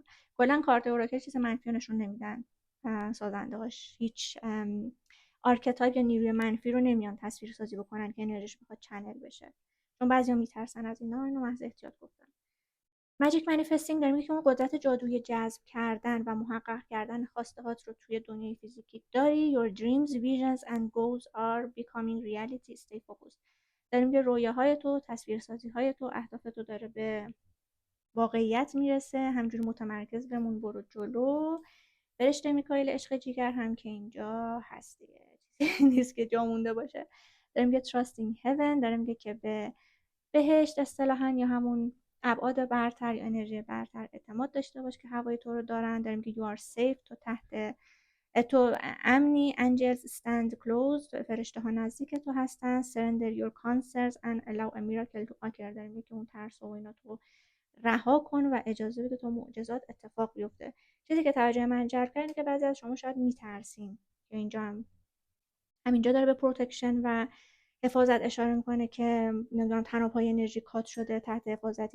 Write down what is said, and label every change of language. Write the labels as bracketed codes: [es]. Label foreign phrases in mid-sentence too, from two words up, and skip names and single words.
[fa] کلا کارت اوراکل چیز منفی نشون نمیدن، سازندهاش هیچ آرکتایپ یا نیروی منفی رو نمیان تصویر سازی بکنن که انرژیش بخواد چنل بشه، چون بعضیا میترسن از اینا. اینو محض احتیاط گفتم. ماجیک منیفستینگ داره میگه که اون قدرت جادویی جذب کردن و محقق کردن خواسته هات رو توی دنیای فیزیکی داری. [en] Your dreams, visions and goals are becoming reality. Stay focused. [fa] داره میگه رویاهای تو، تصویرسازی های تو، اهداف تو داره به واقعیت میرسه. همجوری متمرکز بمون، برو جلو. فرشته میکائیل عشق جیگر هم که اینجا هست دیگه، چیزی نیست که جا مونده باشه. داره میگه [en] trust in heaven، [fa] داره میگه که به بهشت اصطلاحاً یا همون ابعاد برتر یا انرژی برتر اعتماد داشته باش که هوای تو رو دارن. داره میگه [en] you are safe، [fa] تو تحت، تو امنی. [en] angels stand close، [fa] فرشته ها نزدیک تو هستن. [en] surrender your concerns and allow a miracle to occur، [fa] داره میگه که اون ترس و اینا تو رها کن و اجازه بده تا معجزات اتفاق بیفته. چیزی که توجه من جلب کرد که بعضی از شما شاید میترسین که اینجا همینجا داره به پروتکشن و حفاظت اشاره میکنه که نمیدونم تناب های انرژی کات شده تحت حفاظتی.